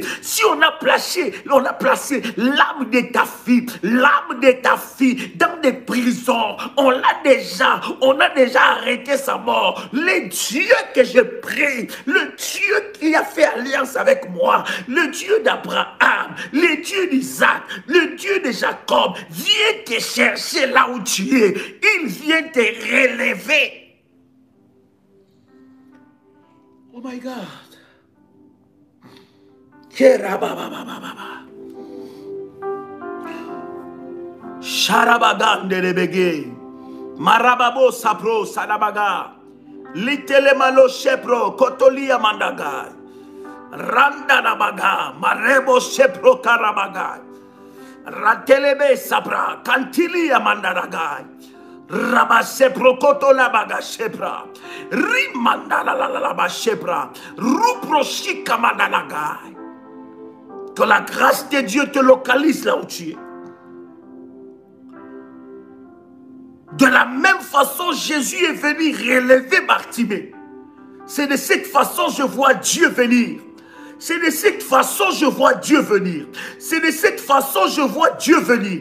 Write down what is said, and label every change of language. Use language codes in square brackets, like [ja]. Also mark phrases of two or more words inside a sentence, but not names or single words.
[fr] Si on a placé l'âme de ta fille, dans des prisons, on a déjà arrêté sa mort. Le Dieu que je prie, le Dieu qui a fait alliance avec moi, le Dieu d'Abraham, le Dieu d'Isaac, le Dieu de Jacob, vient te chercher là où tu es. Il vient te relever. [en] Oh my God. Sharabagandebege. Marababo sapro sanabaga. Litelemalo shepro kotolia mandaga. Randa nabaga. Marebo shepro karabaga. Ratelebe sapra kantilia mandaraga. Rabasepro kotola baga shepra. Rimandala la ba shepra. Rupro shika mandalaga. [fr] Que la grâce de Dieu te localise là où tu es. De la même façon, Jésus est venu relever Bartimée. C'est de cette façon je vois Dieu venir. C'est de cette façon je vois Dieu venir. C'est de cette façon je vois Dieu venir.